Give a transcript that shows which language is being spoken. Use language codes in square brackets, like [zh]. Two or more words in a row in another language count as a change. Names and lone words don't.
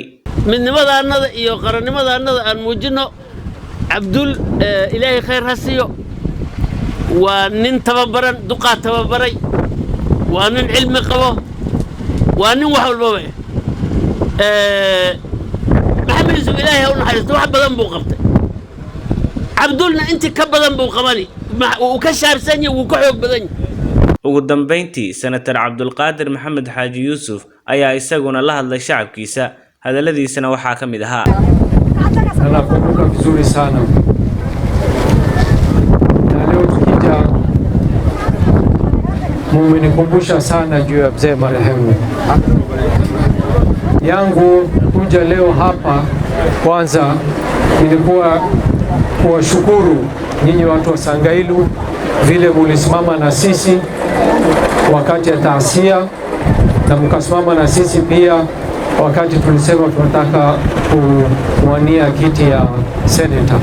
[so] midnimadaanada iyo qarannimadaanada aan muujino Cabdul Ilaahay khayr hasiyo waa nin tababaran duqa tababaray waa nin cilmi qabo waa nin wax walba maxamed Yuusuf Ilaahay u naxariisto wax badan buu qabtay Cabdulna intii ka badan buu qabani uu ka shaarsan yahay uu ka xoog badan yahay ugu dambeyntii senator Cabdulqaadir Maxamed Xaaji Yuusuf ayaa isaguna la hadlay shacabkiisa hadaladiisana waxaa ka mid ahaa [sw] nakumbuka vizuri sana na leo tukija mumenikumbusha sana juu ya mzee marehemu yangu kuja leo hapa kwanza ilikuwa kuwashukuru nyinyi watu wa Sangailu vile mulisimama na sisi wakati ya taasia na mkasimama na sisi pia wakati tulisema tunataka kuwania kiti ya senator.